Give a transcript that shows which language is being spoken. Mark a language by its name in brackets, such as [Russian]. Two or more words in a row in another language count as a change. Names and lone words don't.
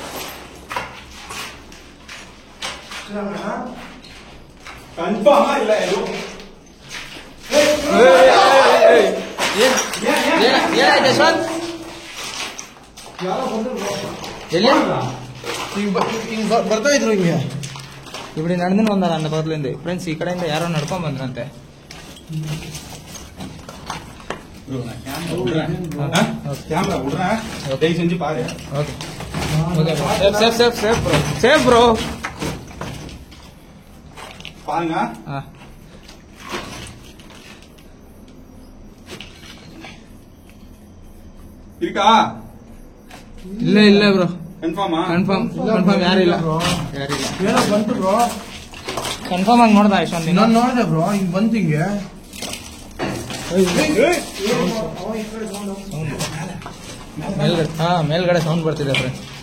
[Kannada] ಕನ್ಫರ್ಮ್ ಇಲ್ಲ ಇದು. ಏನಾಯ್ತು ಯಶವಂತ್? ಎಲ್ಲಿ ಬರ್ತಾ ಇದ್ರು ಹಿಂಗೆ. [Tamil] இப்படி நடந்துன்னு வந்தாரு அந்த பக்கத்துல இருந்து. ஃப்ரெண்ட்ஸ், [Kannada] ಈ ಕಡೆಯಿಂದ ಯಾರೋ ನಡ್ಕೊಂಡ್ ಬಂದ್ರಂತೆ. [Tamil] கேமரா விடுறேன், தயவு செஞ்சு பாரு. [English] okay okay bro. safe safe safe bro. safe bro. [Tamil] பாருங்க. இருக்கா? [Kannada] ಇಲ್ಲ ಇಲ್ಲ ಬ್ರೋ. [Tamil] கன்ஃபார்மா? [English] confirm confirm [Kannada] ಯಾರಿಲ್ಲ ಯಾರಿಲ್ಲ. ಏನೋ ಬಂತು ಬ್ರೋ. ಕನ್ಫರ್ಮ್ ಆಗಿ ನೋಡ್ದ ಯಶವಂತ್ ನೀನು? ನಾನು ನೋಡಿದೆ ಬ್ರೋ, ಹಿಂಗ್ ಬಂತು ಹಿಂಗೆ. ಮೇಲ್ಗಡೆ ಸೌಂಡ್ ಬರ್ತಿದೆ ಫ್ರೆಂಡ್ಸ್.